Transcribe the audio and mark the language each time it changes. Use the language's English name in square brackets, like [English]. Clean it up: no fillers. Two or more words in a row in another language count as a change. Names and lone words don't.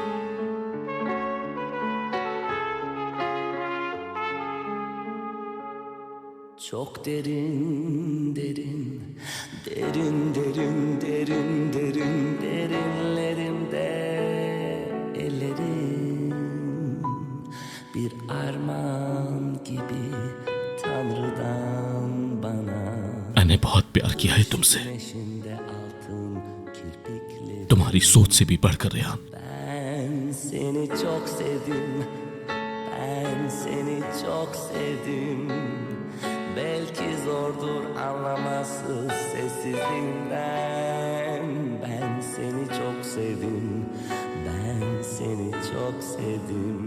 [Turkish] Çok derin, derin, derin, derin, derin, derin, derinlerimde ellerim bir armağan gibi Tanrı'dan bana. [Hindi] मैंने बहुत प्यार किया है तुमसे, [Turkish] Güneşinde altın kirpikleri. [Hindi] तुम्हारी सोच से भी बढ़कर रेहान। [Turkish] Ben seni çok sevdim. Ben seni çok sevdim. Belki zordur anlaması sessizliğinden. Ben seni çok sevdim. Ben seni çok sevdim.